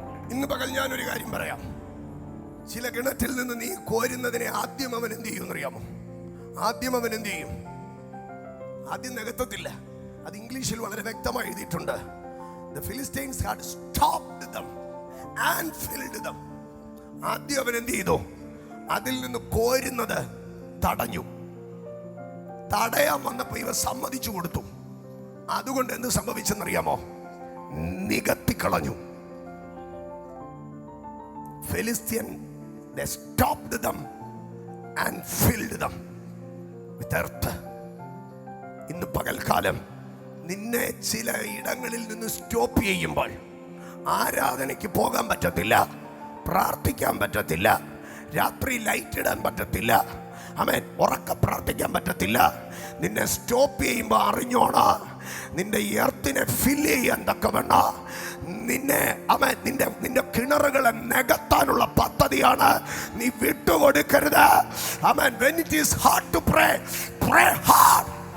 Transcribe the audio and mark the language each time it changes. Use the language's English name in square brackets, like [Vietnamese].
[Malayalam] ഇന്ന് പകൽ ഞാനൊരു കാര്യം പറയാം. ചില കിണറ്റിൽ നിന്ന് നീ കോരുന്നതിനെ ആദ്യം അവൻ എന്ത് ചെയ്യും എന്നറിയാമോ? ആദ്യം അവൻ എന്ത് ചെയ്യും? ആദ്യം നികത്തത്തില്ല. അത് ഇംഗ്ലീഷിൽ വളരെ വ്യക്തമായി എഴുതിയിട്ടുണ്ട്. [English] The Philistines had stopped them and filled them. [Malayalam] ആദ്യം അവൻ എന്ത് ചെയ്തു? അതിൽ നിന്ന് കോരുന്നത് തടഞ്ഞു. തടയാൻ വന്നപ്പോൾ ഇവർ സമ്മതിച്ചു കൊടുത്തു. അതുകൊണ്ട് എന്ത് സംഭവിച്ചെന്നറിയാമോ? നികത്തിക്കളഞ്ഞു. [English] Philistine, they stopped them and filled them with earth. [Malayalam] ഇന്ന് പകൽക്കാലം നിന്നെ ചില ഇടങ്ങളിൽ നിന്ന് സ്റ്റോപ്പ് ചെയ്യുമ്പോൾ ആരാധനയ്ക്ക് പോകാൻ പറ്റത്തില്ല, പ്രാർത്ഥിക്കാൻ പറ്റത്തില്ല, രാത്രി ലൈറ്റ് ഇടാൻ പറ്റത്തില്ല, ആമേൻ, ഉറക്ക പ്രാർത്ഥിക്കാൻ പറ്റത്തില്ല. നിന്നെ സ്റ്റോപ്പ് ചെയ്യുമ്പോൾ അറിഞ്ഞോണ, നിന്റെ എർത്തിനെ ഫില്ല് ചെയ്യാൻ തക്കവണ്ണ നിന്നെ ആമേൻ നിന്റെ കിണറുകളെ നികത്താനുള്ള പദ്ധതിയാണ്. നീ വിട്ടുകൊടുക്കരുത്. ആമേൻ. [English] When it is hard to pray, pray hard.